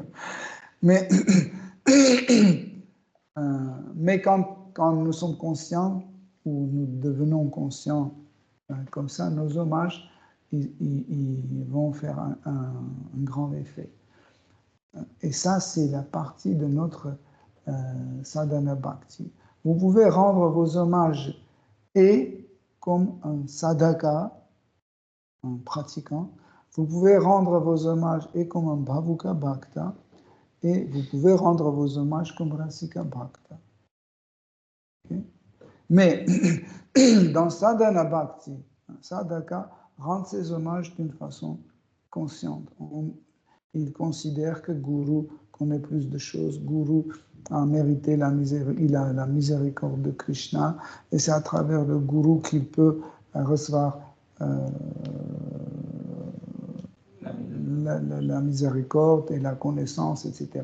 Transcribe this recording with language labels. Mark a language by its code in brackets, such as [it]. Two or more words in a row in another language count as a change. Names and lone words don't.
[fr] Mais, mais quand nous sommes conscients, ou nous devenons conscients comme ça, nos hommages, ils vont faire un grand effet. Et ça, c'est la partie de notre [sa] sadhana bhakti. [fr] Vous pouvez rendre vos hommages et comme un sadhaka, un pratiquant, vous pouvez rendre vos hommages et comme un [sa] bhavuka bhakta, [fr] et vous pouvez rendre vos hommages comme [sa] rasika bhakta. [fr] Okay? Mais dans [sa] sadhana bhakti, [fr] sadhaka rend ses hommages d'une façon consciente. Il considère que Guru connaît plus de choses, Guru a mérité il a la miséricorde de Krishna, et c'est à travers le Guru qu'il peut recevoir la miséricorde et la connaissance, etc.